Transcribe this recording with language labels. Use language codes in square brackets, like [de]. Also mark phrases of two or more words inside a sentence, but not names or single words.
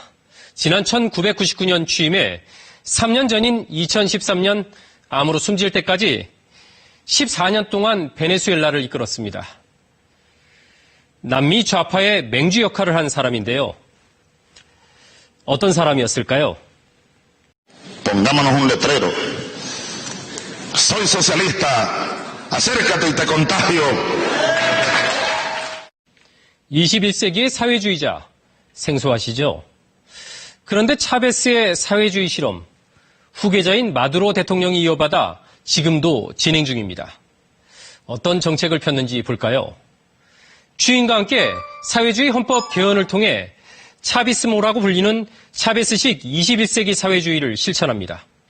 [ko] 지난 1999년 취임해 3년 전인 2013년 암으로 숨질 때까지 14년 동안 베네수엘라를 이끌었습니다. 남미 좌파의 맹주 역할을 한 사람인데요. 어떤 사람이었을까요? [es] Pongámonos un letrero. Soy socialista. Acércate y te contagio. [ko] 21세기의 사회주의자, 생소하시죠? 그런데 차베스의 사회주의 실험, 후계자인 마두로 대통령이 이어받아 지금도 진행 중입니다. 어떤 정책을 폈는지 볼까요? 취임과 함께 사회주의 헌법 개헌을 통해 차비스모라고 불리는 차베스식 21세기 사회주의를 실천합니다.